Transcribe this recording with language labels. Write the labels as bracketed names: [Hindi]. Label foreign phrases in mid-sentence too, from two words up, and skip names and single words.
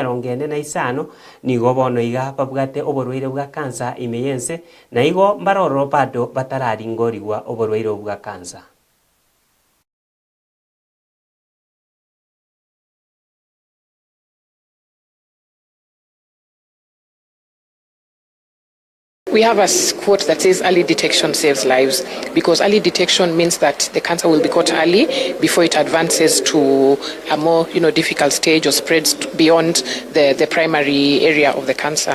[Gusii] 45 nigo bono iga babwate oborweire bwa kansa imeyense na igo mbaroro bado batararingoriwa oborweire bwa kansa. [English] We have a quote that says early detection saves lives, because early detection means that the cancer will be caught early before it advances to a more difficult stage or spreads beyond the primary area of the cancer.